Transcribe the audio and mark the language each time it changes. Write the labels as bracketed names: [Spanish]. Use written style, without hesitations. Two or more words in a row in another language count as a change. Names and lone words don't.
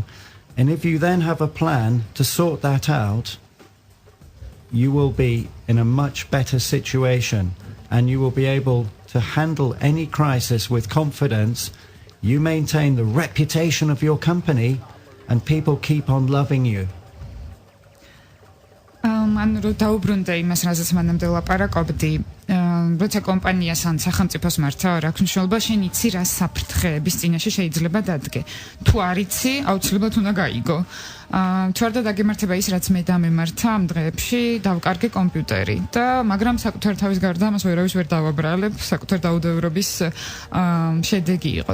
[English] And if you then have a plan to sort that out, you will be in a much better situation and you will be able to handle any crisis with confidence. You maintain the reputation of your company and people keep on loving you. [Georgian] მან რო დაუბრუნდა იმას, რაზეც მანამდე ლაპარაკობდი, როცა კომპანიას ან სახელმწიფოს მართავ, რა მნიშვნელობა შენ იცი რა საფრთხეების წინაშე შეიძლება დადგე. თუ არ იცი, აუცილებლად უნდა გაიგო. თუ არ დაგემართება ის, რაც მე დამემართა ამ დღეებში, დავკარგე კომპიუტერი და მაგრამ საკუთარ თავის გარდა ამას ვერავის ვერ დავაბრალებ, საკუთარ დაუდევრობის შედეგი იყო.